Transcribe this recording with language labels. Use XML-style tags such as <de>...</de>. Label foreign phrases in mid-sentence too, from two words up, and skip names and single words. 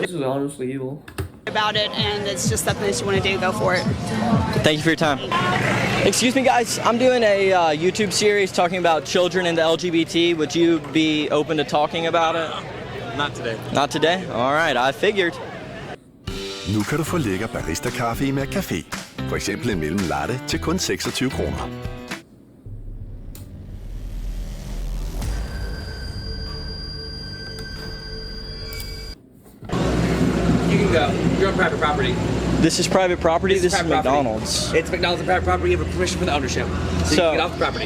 <en>this is honestly evil about it and it's just something that you want to do, go for it. Thank you for your time. Excuse me, guys. I'm doing a YouTube series talking about children and the LGBT. Would you be open to talking about it? Not today. Not today? All right, I figured.</en> <da>Nu kan du få lækker barista-kaffe i McCafé. For eksempel en mellem latte til kun 26 kroner.</da> <en>You can go. You're on private property. This is private property? This is private property. McDonald's. It's McDonald's and private property. You have permission from the ownership. So you can get off the property.</en>